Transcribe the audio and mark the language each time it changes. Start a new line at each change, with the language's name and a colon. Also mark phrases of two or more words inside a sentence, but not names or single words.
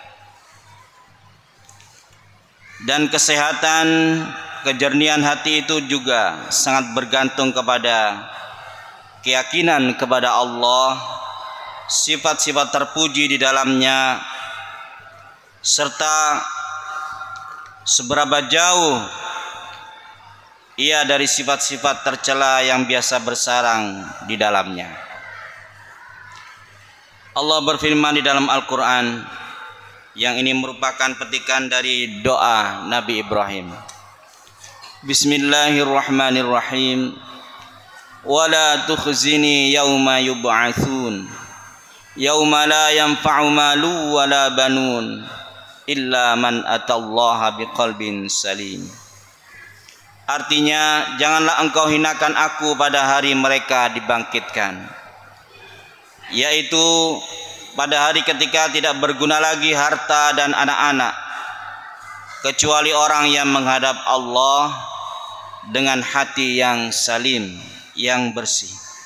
Indonesian: Dan kesehatan kejernihan hati itu juga sangat bergantung kepada keyakinan kepada Allah, sifat-sifat terpuji di dalamnya, serta seberapa jauh ia dari sifat-sifat tercela yang biasa bersarang di dalamnya. Allah berfirman di dalam Al-Quran, yang ini merupakan petikan dari doa Nabi Ibrahim. Bismillahirrahmanirrahim.
Arabic: ولا تخزني يوم يبعثون يوم لا ينفع مال ولا بنون إلا من أتى الله بقلب سليم.
Indonesian: Artinya, janganlah engkau hinakan aku pada hari mereka dibangkitkan, yaitu pada hari ketika tidak berguna lagi harta dan anak-anak, kecuali orang yang menghadap Allah dengan hati yang salim, yang bersih.